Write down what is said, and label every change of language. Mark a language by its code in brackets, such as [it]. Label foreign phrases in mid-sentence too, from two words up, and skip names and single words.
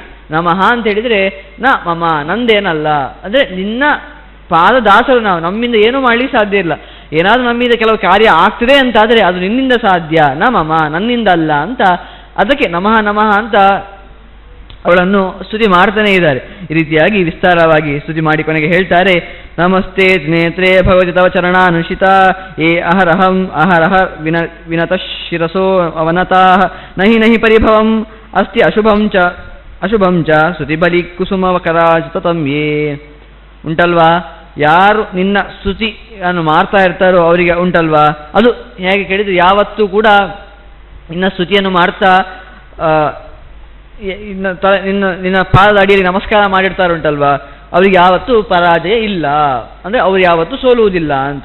[kn] ನಮಃ ಅಂತ ಹೇಳಿದರೆ ಮಮ, ನಂದೇನಲ್ಲ, ಅಂದರೆ ನಿನ್ನ ಪಾದದಾಸರು ನಾವು, ನಮ್ಮಿಂದ ಏನೂ ಮಾಡಲಿಕ್ಕೆ ಸಾಧ್ಯ ಇಲ್ಲ. ಏನಾದರೂ ನಮ್ಮಿಂದ ಕೆಲವು ಕಾರ್ಯ ಆಗ್ತದೆ ಅಂತಾದರೆ ಅದು ನಿನ್ನಿಂದ ಸಾಧ್ಯ, ಮಮ, ನನ್ನಿಂದ ಅಲ್ಲ ಅಂತ. ಅದಕ್ಕೆ ನಮಃ ನಮಃ ಅಂತ ಅವಳನ್ನು ಸ್ತುತಿ ಮಾಡ್ತಾನೆ ಇದ್ದಾರೆ. ಈ ರೀತಿಯಾಗಿ ವಿಸ್ತಾರವಾಗಿ ಸ್ತುತಿ ಮಾಡಿ ಕೊನೆಗೆ ಹೇಳ್ತಾರೆ, [sa] ನಮಸ್ತೆ ನೇತ್ರೇ ಭಗವತಿ ತವ ಚರಣಾನುಷಿತ ಏ ಅಹರಹ ವಿನತ ಶಿರಸೋ ಅವನತಾ ನಹಿ ನಹಿ ಪರಿಭವಂ ಅಸ್ತಿ ಅಶುಭಂ ಚ ಸ್ತುತಿ ಬಲಿ ಕುಸುಮಕರಾಜಿತಂ ಯೇ. [kn] ಉಂಟಲ್ವಾ, ಯಾರು ನಿನ್ನ ಸ್ತುತಿಯನ್ನು ಮಾಡ್ತಾ ಇರ್ತಾರೋ ಅವರಿಗೆ ಉಂಟಲ್ವಾ, ಅದು ಹೇಗೆ ಕೇಳಿದರೆ ಯಾವತ್ತೂ ಕೂಡ ನಿನ್ನ ಸ್ತುತಿಯನ್ನು ಮಾಡ್ತಾ ನಿನ್ನ ಪಾದದ ಅಡಿಯಲ್ಲಿ ನಮಸ್ಕಾರ ಮಾಡಿರ್ತಾರೆ ಉಂಟಲ್ವಾ, ಅವರಿಗೆ ಯಾವತ್ತೂ ಪರಾಜಯ ಇಲ್ಲ, ಅಂದರೆ ಅವರು ಯಾವತ್ತೂ ಸೋಲುವುದಿಲ್ಲ ಅಂತ.